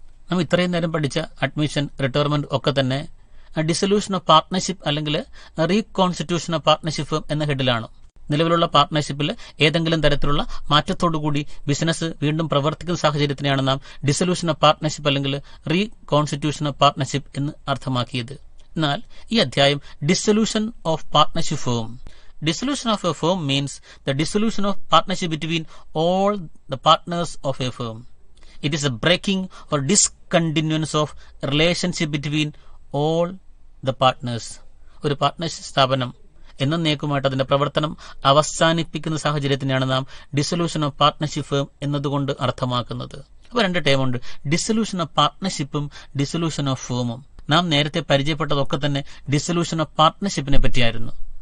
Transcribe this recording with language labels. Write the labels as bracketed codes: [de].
[ml] നാം ഇത്രയും നേരം പഠിച്ച അഡ്മിഷൻ, റിട്ടയർമെന്റ് ഒക്കെ തന്നെ ഡിസൊല്യൂഷൻ ഓഫ് പാർട്ട്ണർഷിപ്പ് അല്ലെങ്കിൽ റീകോൺസ്റ്റിറ്റ്യൂഷൻ ഓഫ് പാർട്ട്ണർഷിപ്പ് എന്ന ഹെഡിലാണ്. നിലവിലുള്ള പാർട്ട്ണർഷിപ്പിൽ ഏതെങ്കിലും തരത്തിലുള്ള മാറ്റത്തോടുകൂടി ബിസിനസ് വീണ്ടും പ്രവർത്തിക്കുന്ന സാഹചര്യത്തിനെയാണ് നാം ഡിസൊല്യൂഷൻ ഓഫ് പാർട്ട്ണർഷിപ്പ് അല്ലെങ്കിൽ റീകോൺസ്റ്റിറ്റ്യൂഷൻ ഓഫ് പാർട്ട്ണർഷിപ്പ് എന്ന് അർത്ഥമാക്കിയത്. എന്നാൽ ഈ അധ്യായം dissolution of partnership firm. [en] Dissolution of a firm means the dissolution of partnership between all the partners of a firm. It is a breaking or discontinuance of relationship between all the partners. [ml] ഒരു partnership സ്ഥാപനം എന്നേക്കുമായിട്ട് അതിന്റെ പ്രവർത്തനം അവസാനിപ്പിക്കുന്ന സാഹചര്യത്തിനാണ് നാം dissolution of partnership firm എന്നതുകൊണ്ട് അർത്ഥമാക്കുന്നത്. അപ്പോൾ 2 ടേമുണ്ട്, dissolution of പാർട്ട്ണർഷിപ്പും dissolution of ഫേമും. നാം നേരത്തെ പരിചയപ്പെട്ടതൊക്കെ തന്നെ ഡിസൊല്യൂഷൻ ഓഫ് പാർട്ട്ണർഷിപ്പിനെ പറ്റിയായിരുന്നു.